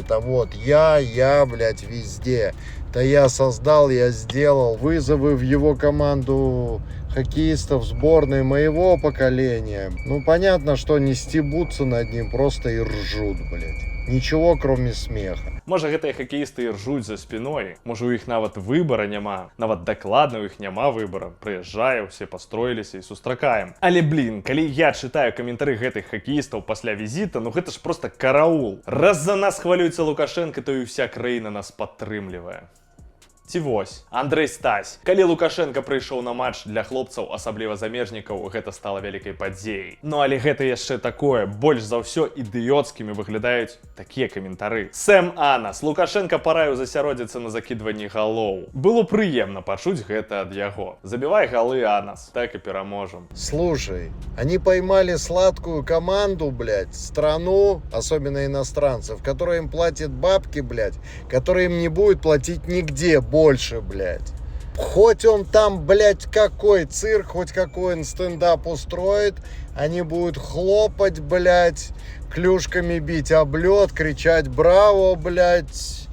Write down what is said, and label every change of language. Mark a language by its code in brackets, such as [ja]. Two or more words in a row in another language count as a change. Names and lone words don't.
[ru] Это вот я, блядь, везде. Это я создал, я сделал. Вызовы в его команду хоккеистов сборной моего поколения. Ну, понятно, что не стебутся над ним, просто и ржут, блядь. Ничего, кроме смеха. [be] Можа гэтыя хакеісты і ржуць за спіной, можа у іх нават выбара няма, нават дакладна у іх няма выбара. Прыязджае, усе пастроіліся і сустракаем. Але блін, калі я чытаю каментары гэтых хакеістаў пасля візіта, ну гэта ж [ru] просто караул. [be] Раз за нас хвалюецца Лукашенко, то і ўся краіна нас падтрымлівае. Ці вось, Андрэй Стась. Калі Лукашенко прыйшоў на матч для хлопцаў, асабліва замежнікаў, гэта стала вялікай падзеяй. Ну але гэта яшчэ такое, больш за ўсё ідыёцкімі выглядаюць такія каментары. Сэм Анас. Лукашенко параіў засяродзіцца на закідванні галоў. Было прыемна пачуць гэта ад яго. Забівай галы, Анас, так і пераможам. [ru] Слушай, они поймали сладкую команду, блядь, страну, особенно иностранцев, которая им платит бабки, блядь, которая им не будет платить нигде больше, блядь. Хоть он там, блядь, какой цирк, хоть какой он стендап устроит, они будут хлопать, блядь, клюшками бить об лед, кричать «Браво!», блядь.